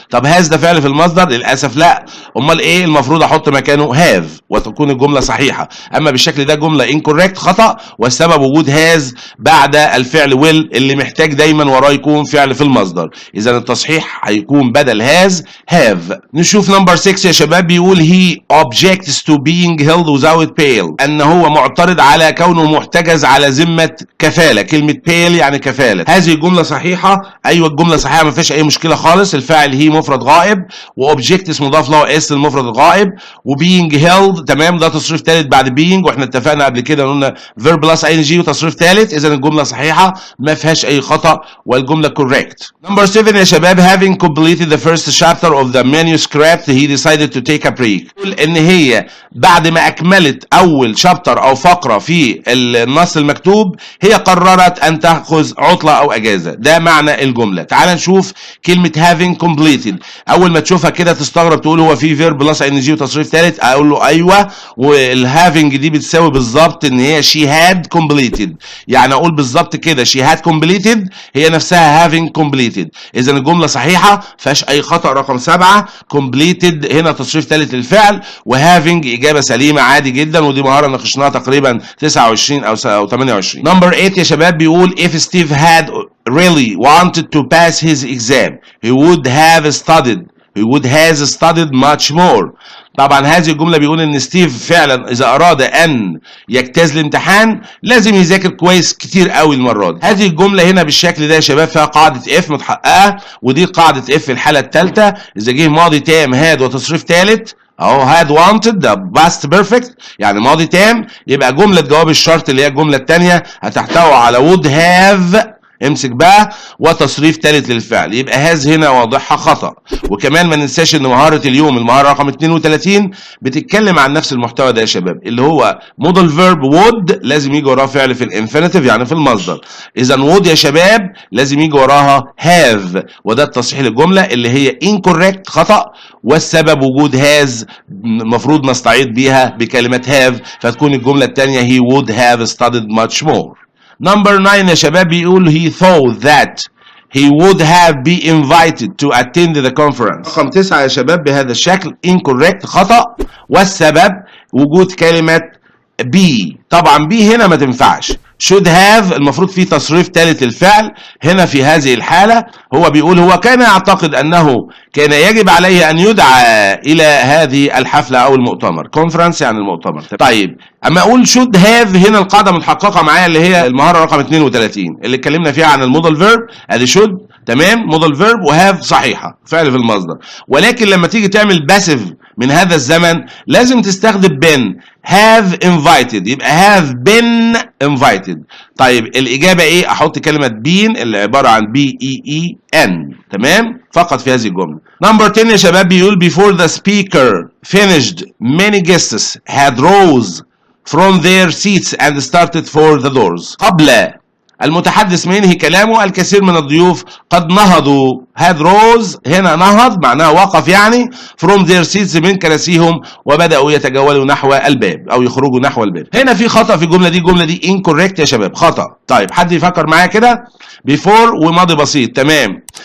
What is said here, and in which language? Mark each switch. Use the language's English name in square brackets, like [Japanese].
[Arabic] طب has ده فعل في المصدر؟ للاسف لا. امال ايه المفروض احط مكانه؟ have وتكون الجمله صحيحه. اما بالشكل ده جمله incorrect خطا، والسبب وجود has بعد الفعل will اللي محتاج دايما وراه يكون فعل في المصدر. اذا التصحيح هيكون بدل has have. نشوف نمبر 6 يا شباب. بيقول [English] he objects to being held without bail. [Arabic] ان هو معترض على كونه محتجز على ذمه كفاله. كلمه bail يعني كفاله. هذه الجمله صحيحه. ايوه الجمله صحيحه ما فيش اي مشكله خالص. الفاعل هي مفرد غائب، واوبجكتس مضاف له اس المفرد الغائب، وبينج هيلد تمام ده تصريف ثالث بعد بينج، واحنا اتفقنا قبل كده قلنا فيرب بلس اي ان جي وتصريف ثالث. اذا الجمله صحيحه ما فيهاش اي خطا والجمله كوريكت. نمبر 7 يا شباب. [English] having completed the first chapter of the manuscript he decided to take a break. [Arabic] ان هي بعد ما اكملت اول شابتر او فقره في النص المكتوب هي قررت ان تاخذ عطله او اجازه. ده معنى الجمله. تعال نشوف كلمه having completed. اول ما تشوفها كده تستغرب تقول هو في فيرب بلس ان جي وتصريف ثالث. اقول له ايوه، والهافينج دي بتساوي بالظبط ان هي [English] she had completed. [Arabic] يعني اقول بالظبط كده [English] she had completed [Arabic] هي نفسها having completed. اذا الجمله صحيحه فيهاش اي خطا. رقم 7 completed هنا تصريف ثالث للفعل، وهافينج اجابه سليمه عادي جدا، ودي مهاره ناقشناها تقريبا 29 او 28. نمبر 8 يا شباب. بيقول [English] if Steve had really wanted to pass his exam he would have studied he would have studied much more. [Arabic] طبعا هذه الجمله بيقول ان ستيف فعلا اذا اراد ان يجتاز الامتحان لازم يذاكر كويس كتير قوي المره دي. هذه الجمله هنا بالشكل ده يا شباب فيها قاعده اف متحققه، ودي قاعده اف في الحاله الثالثه. اذا جه ماضي تام هاد وتصريف ثالث اهو هاد وانتد ده باست بيرفكت يعني ماضي تام، يبقى جمله جواب الشرط اللي هي الجمله الثانيه هتحتوي على would have امسك بقى وتصريف ثالث للفعل. يبقى هاز هنا واضحها خطا. وكمان ما ننساش ان مهاره اليوم المهاره رقم 32 بتتكلم عن نفس المحتوى ده يا شباب اللي هو مودال فيرب وود لازم يجي وراه فعل في الانفينيتيف يعني في المصدر. اذا وود يا شباب لازم يجي وراها هاف، وده التصحيح للجمله اللي هي incorrect خطا، والسبب وجود هاز المفروض نستعيض بيها بكلمه هاف فتكون الجمله الثانيه [English] he would have studied much more. [Arabic] نمبر 9 يا شباب بيقول [English] he thought that he would have been invited to attend the conference. [Arabic] رقم 9 يا شباب بهذا الشكل incorrect خطأ، والسبب وجود كلمة be. طبعا be هنا ما تنفعش. should have المفروض فيه تصريف ثالث للفعل. هنا في هذه الحالة هو بيقول هو كان يعتقد أنه كان يجب عليه أن يدعى إلى هذه الحفلة أو المؤتمر. conference يعني المؤتمر. طيب أما أقول should have هنا القاعدة متحققة معايا اللي هي المهارة رقم 32 اللي اتكلمنا فيها عن المودال فيرب. أدي should تمام مودال فيرب وهاف صحيحة فعل في المصدر. ولكن لما تيجي تعمل باسيف من هذا الزمن لازم تستخدم been. [English] have invited يبقى have been invited. [Arabic] طيب الإجابة إيه؟ أحط كلمة been اللي عبارة عن B-E-E-N تمام فقط في هذه الجملة. نمبر 10 يا شباب بيقول [English] before the speaker finished many guests had rose from their seats and started for the doors. [Arabic] قبل المتحدث من ينهي كلامه الكثير من الضيوف قد نهضوا. had rose هنا نهض معناها وقف يعني [English] from their seats [Arabic] من كراسيهم وبدأوا يتجولوا نحو الباب أو يخرجوا نحو الباب. هنا في خطأ في الجملة دي incorrect يا شباب خطأ. طيب حد يفكر معايا كده before وماضي بسيط تمام.